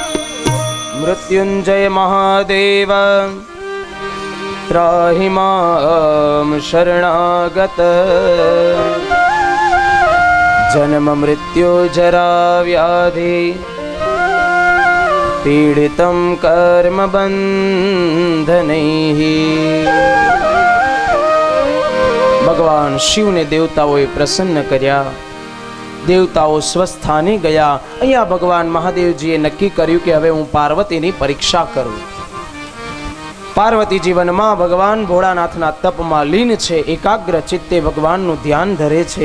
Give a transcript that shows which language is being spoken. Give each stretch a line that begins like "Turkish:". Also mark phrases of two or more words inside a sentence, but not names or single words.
Sanskrit: मृत्युंजय महादेव त्राहि मां शरणागत जन्म मृत्यु जरा व्याधि पीडितं कर्म बंधनैः।
Gujarati: ભગવાન શિવને દેવતાઓએ પ્રસન્ન કર્યા, દેવતાઓ સ્વસ્થાને ગયા. અહીંયા ભગવાન મહાદેવજીએ નક્કી કર્યું કે હવે હું પાર્વતીની પરીક્ષા કરું. પાર્વતી જીવનમાં ભગવાન ભોળાનાથના તપમાં લીન છે, એકાગ્ર ચિત્તે ભગવાનનું ધ્યાન ધરે છે.